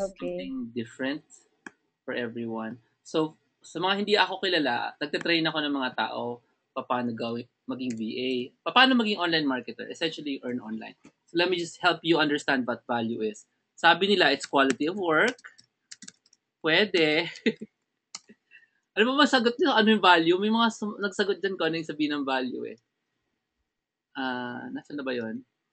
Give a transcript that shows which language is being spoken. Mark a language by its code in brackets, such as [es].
[en] something different for everyone. [tl] So, sa mga hindi ako kilala, nagtitrain ako ng mga tao paano maging VA, paano maging online marketer, [en] essentially earn online. So, let me just help you understand what value is. [tl] Sabi nila, [en] it's quality of work. [tl] Pwede. Ano ba masagot nyo? Ano yung value? May mga nagsagot dyan ko ano yung sabihin ng value Nasaan na ba yun?